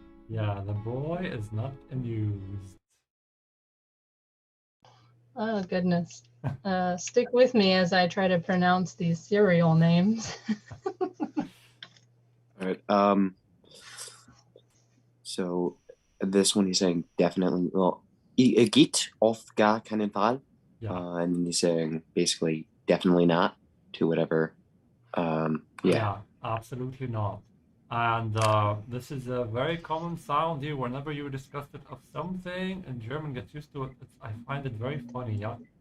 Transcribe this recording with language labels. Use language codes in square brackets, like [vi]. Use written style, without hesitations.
[en] Yeah, the boy is not amused. Oh, goodness. Stick with me as I try to pronounce these cereal names. All right. So this one he's saying definitely. [de] Well, geht auf gar keinen Fall. [en] Yeah. And he's saying basically definitely not to whatever. Yeah. Yeah, absolutely not. And this is a very common sound here whenever you discuss it of something in German, get used to it. I find it very funny, yeah?